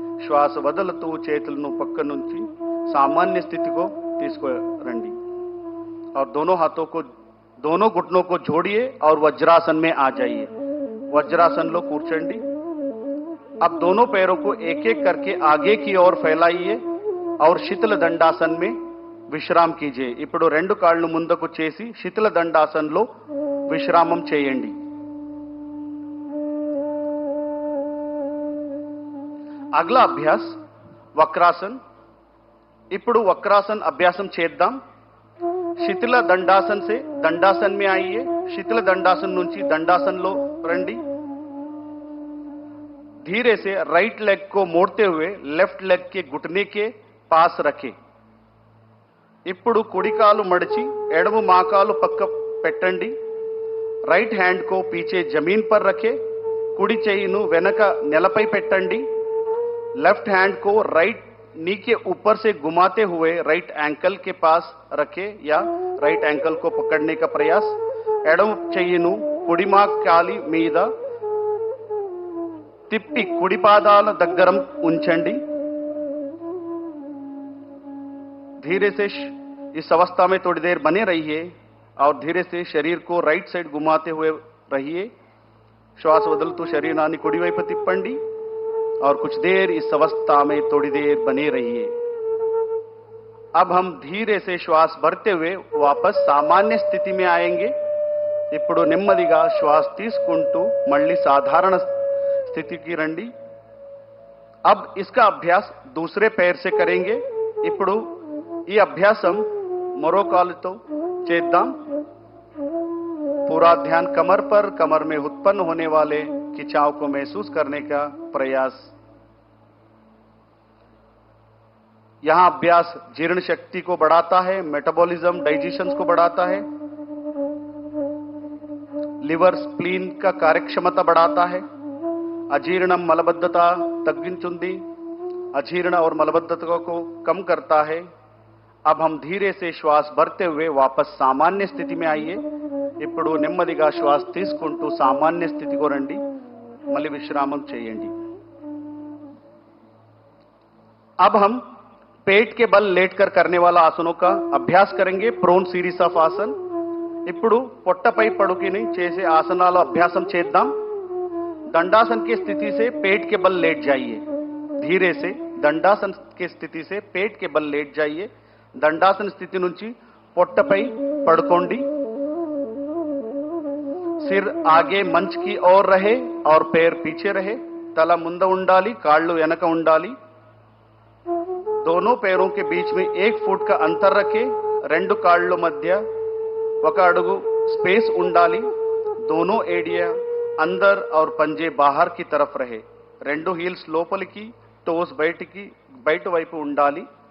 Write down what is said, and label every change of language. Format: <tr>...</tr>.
<hi>श्वास</hi> <te>వదులుతూ చేతులను పక్క నుంచి</te> <hi>सामान्य स्थिति को</hi> <te>తీసుకురండి</te> <hi>और दोनों हाथों को दोनों घुटनों को जोड़िए और वज्रासन में आ जाइए। वज्रासन</hi> <te>लो కూర్చోండి।</te> <hi>अब दोनों पैरों को एक एक करके आगे की ओर फैलाइए और शीतल दंडासन में విశ్రామం कीजिए।</hi> <te>ఇప్పుడు రెండు కాళ్ళు ముందుకు చేసి శీతల దండాసనలో విశ్రామం చేయండి। అగలా అభ్యాస్ వక్రాసన్। ఇప్పుడు వక్రాసన్ అభ్యాసం చేద్దాం।</te> <hi>శీతల దండాసన్ से दंडासन में आइए।</hi> <te>శీతల దండాసన్ నుంచి దండాసనలో రండి।</te> <hi>धीरे से राइट लेग को मोड़ते हुए लेफ्ट लेग के घुटने के पास रखें।</hi> <te>ఇప్పుడు కుడి కాలు మడిచి ఎడమ మోకాలు పక్క పెట్టండి।</te> <hi>राइट हैंड को पीछे जमीन पर रखें।</hi> <te>కుడి చేయిను వెనక నేలపై పెట్టండి।</te> <hi>लेफ्ट हैंड को राइट नी के ऊपर से घुमाते हुए राइट एंकल के पास रखें या राइट एंकल को पकड़ने का प्रयास।</hi> <te>ఎడమ చేయిను కుడి మోకాలి మీద తిప్పి కుడి పాదాల దగ్గర ఉంచండి।</te> <hi>धीरे से इस अवस्था में थोड़ी देर बने रहिए और धीरे से शरीर को राइट साइड घुमाते हुए रहिए। श्वास</hi> <te>వదులుతూ శరీరాన్ని కుడి వైపు తిప్పండి</te> <hi>और कुछ देर इस अवस्था में थोड़ी देर बने रहिए। अब हम धीरे से श्वास भरते हुए वापस सामान्य स्थिति में आएंगे।</hi> <te>ఇప్పుడు నెమ్మదిగా శ్వాస తీసుకుంటూ మళ్ళీ సాధారణ స్థితికి రండి।</te> <hi>अब इसका अभ्यास दूसरे पैर से करेंगे।</hi> <te>ఇప్పుడు ఈ అభ్యాసం మరో కాలుతో చేద్దాం।</te> <hi>पूरा ध्यान कमर पर, कमर में उत्पन्न होने वाले खिंचाव को महसूस करने का प्रयास। यहां अभ्यास जीर्ण शक्ति को बढ़ाता है, मेटाबॉलिज्म डाइजेशन को बढ़ाता है, लिवर स्प्लीन का कार्यक्षमता बढ़ाता है,</hi> <te>अजीर्णम मलबद्धता तग्गिंचुंदी</te> <hi>अजीर्ण और मलबद्धता को कम करता है। अब हम धीरे से श्वास भरते हुए वापस सामान्य स्थिति में आइए।</hi> <te>ఇప్పుడు నెమ్మదిగా శ్వాస తీసుకుంటూ సామాన్య స్థితికి రండి। మళ్ళీ విశ్రామం చేయండి।</te> <hi>अब हम पेट के बल लेटकर करने वाला आसनों का अभ्यास करेंगे।</hi> <en>Prone series of asana.</en> <te>ఇప్పుడు పొట్టపై పడుకుని చేసే ఆసనాల అభ్యాసం చేద్దాం।</te> <hi>दंडासन की स्थिति से पेट के बल लेट जाइए। धीरे से दंडासन की स्थिति से पेट के बल लेट जाइए। दंडासन स्थिति</hi> <te>నుంచి పొట్టపై పడుకోండి।</te> <hi>सिर आगे मंच की ओर रहे और पैर पीछे रहे।</hi> <te>तला ముందు ఉండాలి, కాళ్ళు వెనక ఉండాలి।</te> <hi>दोनों पैरों के बीच में 1 फुट का अंतर रखें।</hi> <te>రెండు కాళ్ళ మధ్య 1 అడుగు స్పేస్ ఉండాలి।</te> <hi>दोनों एडिया अंदर और पंजे बाहर की तरफ रहे।</hi> <te>రెండు హీల్స్ లోపలికి,</te> <en>toes</en> <te>బయట వైపు ఉండాలి।</te>